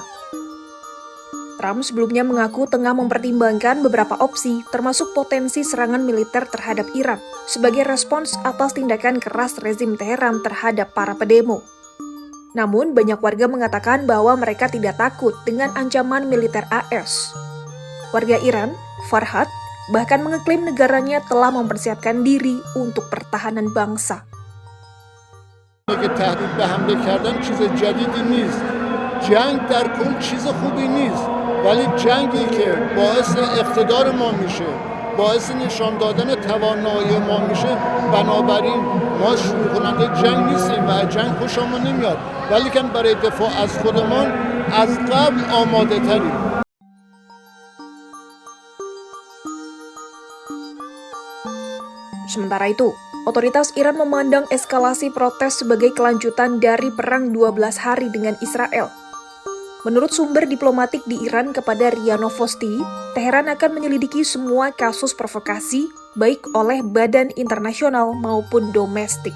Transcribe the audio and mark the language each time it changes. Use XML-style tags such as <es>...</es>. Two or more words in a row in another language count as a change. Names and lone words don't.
<id>Trump sebelumnya mengaku tengah mempertimbangkan beberapa opsi, termasuk potensi serangan militer terhadap Iran, sebagai respons atas tindakan keras rezim Teheran terhadap para pedemo. Namun, banyak warga mengatakan bahwa mereka tidak takut dengan ancaman militer AS. Warga Iran, Farhad, bahkan mengeklaim negaranya telah mempersiapkan diri untuk pertahanan bangsa.</id> <fa>ولی جنگی که باعث اقتدار ما میشه، باعث نشان دادن توانایی ما میشه، بنابراین ما شروع کننده جنگ نیستیم و جنگ خوشمون نمیاد، ولی که برای دفاع از خودمان از قبل آماده تریم.</fa> <id>Sementara itu, otoritas Iran memandang eskalasi protes sebagai kelanjutan dari perang 12 hari dengan Israel. Menurut sumber diplomatik di Iran kepada RIA Novosti, Teheran akan menyelidiki semua kasus provokasi, baik oleh badan internasional maupun domestik.</id>